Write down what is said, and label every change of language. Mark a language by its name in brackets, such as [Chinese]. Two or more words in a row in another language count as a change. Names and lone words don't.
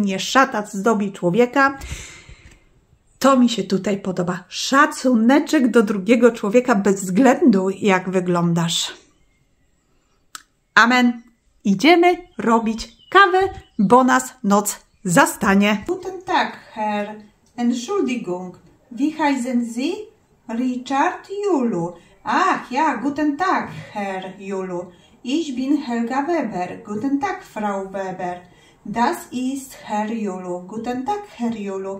[Polish] Nie szatać zdobi człowieka. To mi się tutaj podoba. Szacuneczek do drugiego człowieka bez względu, jak wyglądasz. Amen. Idziemy robić kawę, bo nas noc zastanie. [German] Guten Tag, Herr. Entschuldigung. Wie heißen Sie? Richard Julu. Ach ja, guten Tag, Herr Julu. Ich bin Helga Weber. Guten Tag, Frau Weber. Das ist Herr Julu. Guten Tag, Herr Julu.